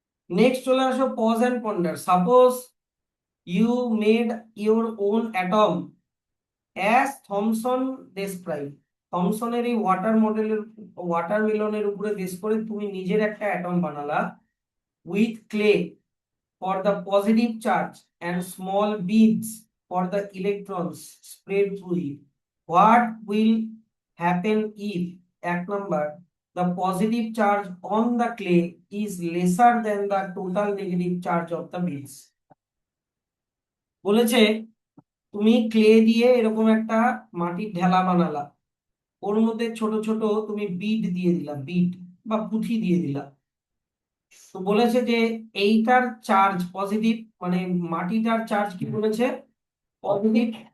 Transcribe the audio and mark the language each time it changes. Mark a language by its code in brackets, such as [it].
[en] next [bn] চলে আসো [en] Pause and ponder. Suppose you made your own atom as Thomson describe. [bn] থমসনের এই ওয়াটারমেলনের উপরে base করে তুমি নিজের একটা atom বানালা [en] With clay for the positive charge and small beads for the electrons spread through it. What will happen if, এক number, the positive charge on the clay is lesser than the total negative charge of the beads? [bn] বলেছে তুমি clay দিয়ে এরকম একটা মাটির ঢেলা বানালা, ওর মধ্যে ছোট ছোট তুমি বিড দিয়ে দিলা, বিড বা পুঁথি দিয়ে দিলা। তো বলেছে যে এইটার চার্জ পজিটিভ, মানে মাটিটার চার্জ কি বলেছে, পজিটিভ।